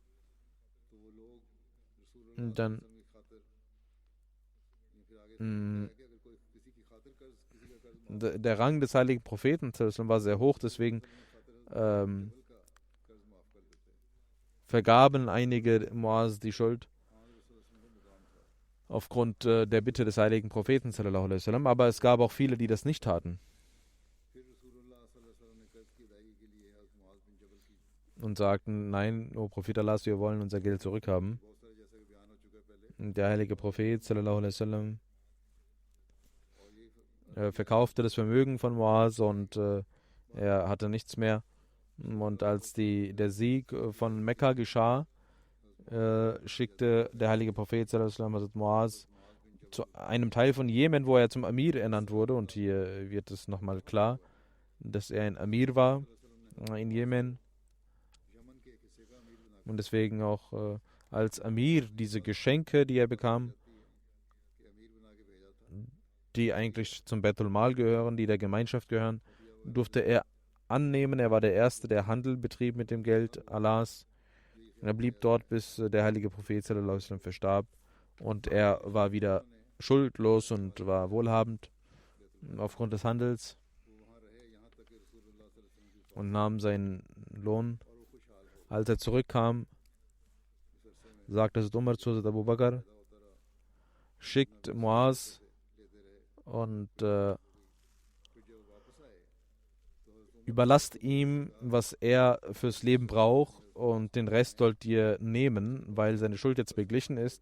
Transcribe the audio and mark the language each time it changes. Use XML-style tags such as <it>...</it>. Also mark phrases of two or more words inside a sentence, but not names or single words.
<de>dann der Rang des heiligen Propheten war sehr hoch, deswegen vergaben einige Muaz die Schuld aufgrund der Bitte des heiligen Propheten,</de> <ar>صلى الله عليه وسلم,</ar> <de>aber es gab auch viele, die das nicht taten und sagten, nein, o Prophet Allahs, wir wollen unser Geld zurückhaben. Der heilige Prophet,</de> <ar>صلى الله عليه وسلم,</ar> <de>verkaufte das Vermögen von Muaz und er hatte nichts mehr. Und als der Sieg von Mekka geschah, schickte der heilige Prophet</de> <ar>صلى الله عليه وسلم</ar> <de>Muaz zu einem Teil von Jemen, wo er zum Amir ernannt wurde. Und hier wird es nochmal klar, dass er ein Amir war in Jemen. Und deswegen auch als Amir diese Geschenke, die er bekam, die eigentlich zum</de> <ar>بيت المال</ar> <de>gehören, die der Gemeinschaft gehören, durfte er annehmen. Er war der Erste, der Handel betrieb mit dem Geld Allahs. Er blieb dort, bis der heilige Prophet</de> <ar>صلى الله عليه وسلم</ar> <de>verstarb. Und er war wieder schuldlos und war wohlhabend aufgrund des Handels und nahm seinen Lohn. Als er zurückkam, sagte Hazrat Umar zu Hazrat Abu Bakr, schickt Muaz und überlasst ihm, was er fürs Leben braucht, und den Rest sollt ihr nehmen, weil seine Schuld jetzt beglichen ist.</de>